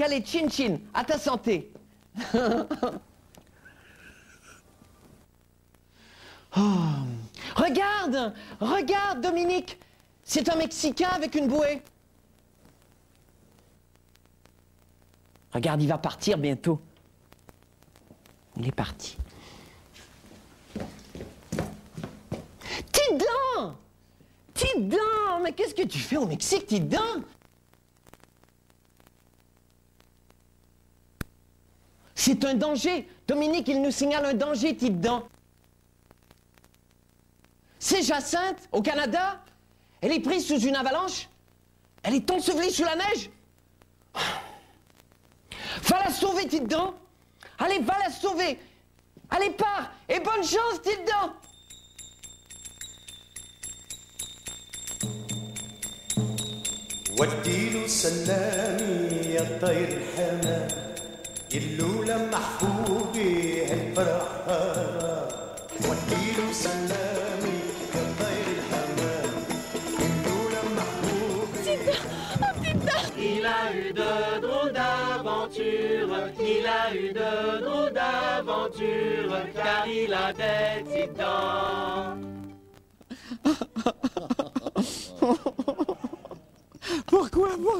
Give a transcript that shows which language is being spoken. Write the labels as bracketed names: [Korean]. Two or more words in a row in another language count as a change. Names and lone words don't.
[French] Allez, chin chin, à ta santé. Oh. Regarde, regarde, Dominique. C'est un Mexicain avec une bouée. Regarde, il va partir bientôt. Il est parti. Tite-Dan! Tite-Dan! Mais qu'est-ce que tu fais au Mexique, Tite-Dan? C'est un danger. Dominique, il nous signale un danger, Tite-Dan. C'est Jacinthe, au Canada. Elle est prise sous une avalanche. Elle est ensevelie sous la neige. Va la sauver, Tite-Dan. Allez, va la sauver. Allez, pars. Et bonne chance, Tite-Dan. [Arabic] وديله سلامي يا طير الحمام يلو لمح فوقي هالفرحة وديله سلامي يا طير الحمام يلو لمح فوقي. [French] Il a eu de drôles d'aventures, il a eu de drôles d'aventures, car il a des petites dents. Pourquoi?